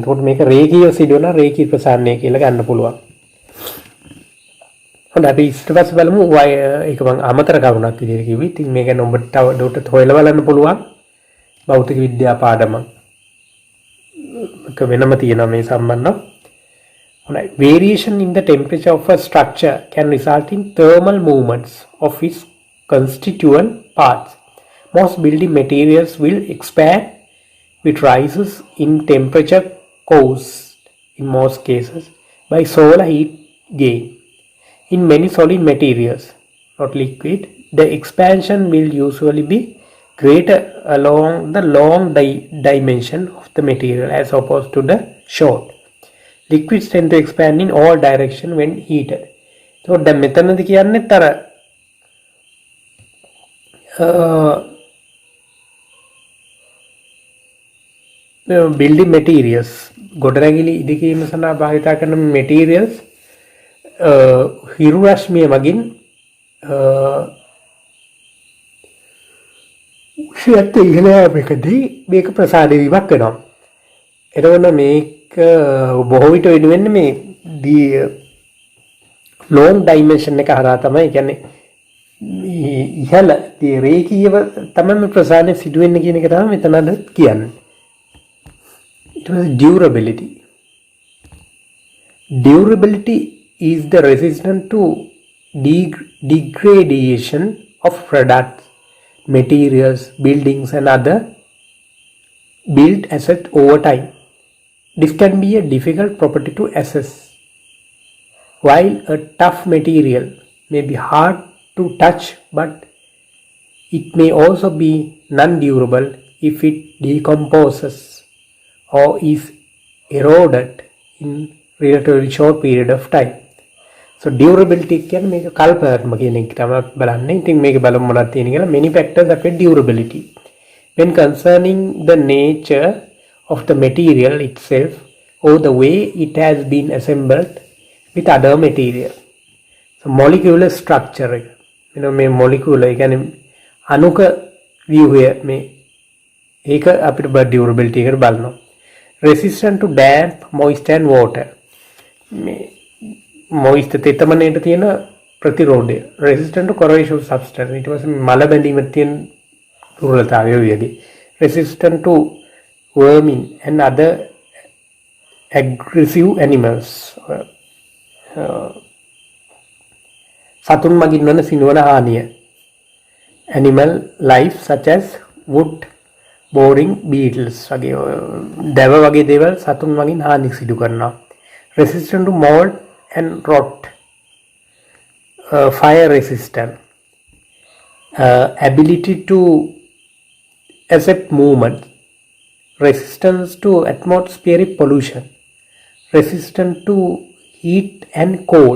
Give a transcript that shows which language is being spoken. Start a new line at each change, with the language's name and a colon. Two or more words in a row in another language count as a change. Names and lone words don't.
Sinhala: එතකොට මේක රේඛීය සිදුවන රේඛී ප්‍රසාරණය කියලා ගන්න පුළුවන්. හොඳයි අපි ඊට පස්සේ බලමු ඒක මම අමතර කරුණක් විදිහට කිව්වේ. ඉතින් මේක ගැන ඔබට තව ඩොට් හොයලා බලන්න පුළුවන්. භෞතික විද්‍යා පාඩම එක වෙනම තියෙනවා මේ සම්බන්ධව. හොඳයි.
English: Variation in the temperature of a structure can result in thermal movements of its constituent parts. Most building materials will expand which rises in temperature caused, in most cases, by solar heat gain. In many solid materials, not liquid, the expansion will usually be greater along the long dimension of the material as opposed to the short. Liquids tend to expand in all directions when heated.
Sinhala: So දැන් මෙතනදී කියන්නේ තර
English: building materials
Sinhala: ගොඩනැගිලි ඉදිකීම සඳහා භාවිත කරන materials හිරු රශ්මිය මගින් උෂ්ණත්වය ඉහළ යාමකදී මේක ප්‍රසාරණය වීමක් වෙනවා. එතකොට මේක බොහෝ විට වෙන්නේ මේ
English: long dimension
Sinhala: එක හරහා තමයි. කියන්නේ ඉහළ රේඛීයව තමයි ප්‍රසාරණය සිදු වෙන්නේ කියන එක තමයි මෙතනද කියන්නේ.
English: It was durability. Durability is the resistance to degradation of products, materials, buildings and other built assets over time. This can be a difficult property to assess. While a tough material may be hard to touch, but it may also be non-durable if it decomposes or is eroded in relatively short period of time. So durability
Sinhala: කියන්නේ මේක කල්පනාත්මක කියන එක තමයි බලන්නේ. ඉතින් මේක බලමු මොනවද තියෙන කියලා.
English: Many factors affect durability. When concerning the nature of the material itself or the way it has been assembled with other material. So molecular structure
Sinhala: එක. මේ molecular කියන්නේ අණුක ව්‍යුහය මේ ඒක අපිට durability එකට බලනවා.
English: Resistant to damp, moisture and water.
Sinhala: Moist තෙතමනේට තියෙන ප්‍රතිරෝධය.
English: Resistant to corrosive substance.
Sinhala: ඊට පස්සේ මල බැඳීමට තියෙන දුර්වලතාවය වගේ.
English: Resistant to vermin and other aggressive animals.
Sinhala: සතුන් මගින් වන සිනුවන හානිය.
English: Animal life such as wood boring beetles
Sinhala: වගේ දැව වගේ දේවල් සතුන් මගින් හානි සිදු කරනවා.
English: Resistant to mold and rot. Fire resistant. Ability to accept movement. Resistance to atmospheric pollution. Resistant to heat and cold.